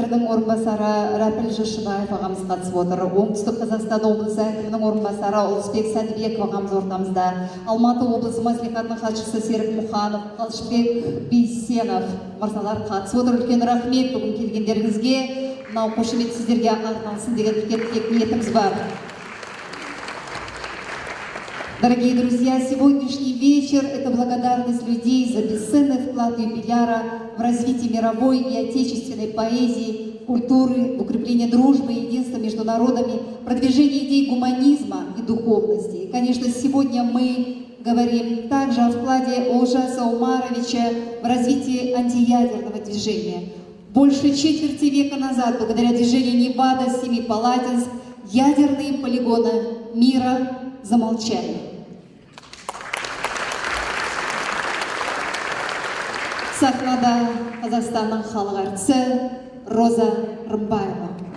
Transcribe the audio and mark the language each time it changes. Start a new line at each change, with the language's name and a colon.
Kazakh: орынбасары Рәпіл Жошыбаев ағамыз қатысып отыр. Оңтүстік Қазақстан облысы әкімінің орынбасары Ұлысбек Сәдібеков ағамыз ортамызда. Алматы облысы мәслихатының хатшысы Серік Мұханов, Қалшыбек Бейсенов мырзалар қатысып отыр. Үлкен рахмет бүгін келгендеріңізге. Мынау қошемет сіздерге арналсын деген үлкен ниетіміз бар.
Russian: Дорогие друзья, сегодняшний вечер – это благодарность людей за бесценный вклад юбиляра в развитие мировой и отечественной поэзии, культуры, в укрепление дружбы и единства между народами, продвижение идей гуманизма и духовности. И, конечно, сегодня мы говорим также о вкладе Олжаса Умаровича в развитие антиядерного движения. Больше четверти века назад, благодаря движению Невада, Семипалатинск, ядерные полигоны мира замолчали.
Kazakh: Сахнада Қазақстанның халық әртісі Роза Рымбаева.